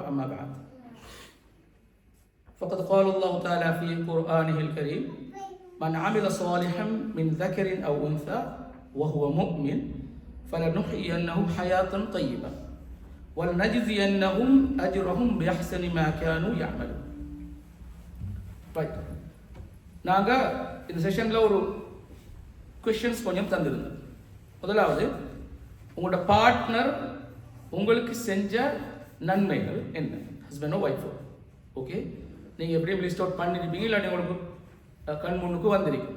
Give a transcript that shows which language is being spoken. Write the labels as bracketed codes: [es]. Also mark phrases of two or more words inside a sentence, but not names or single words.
[ar] أما بعد، فقد قال الله تعالى في قرآنه الكريم: من عمل صالحا من ذكر أو أنثى وهو مؤمن فلنحيينه حياة طيبة ولنجزينهم أجرهم بأحسن ما كانوا يعملون. [ta] ரைட், நாங்கள் இந்த செஷனில் ஒரு கொஷின்ஸ் கொஞ்சம் தந்திருந்தோம். முதலாவது, உங்களோட பார்ட்னர் உங்களுக்கு செஞ்ச நன்மைகள் என்ன, [en] husband wife. [ta] ஓகே, நீங்கள் எப்படியும் [en] list out [ta] பண்ணியிருப்பீங்க, இல்லாட்டி உங்களுக்கு கண் முன்னுக்கு வந்திருக்கும்.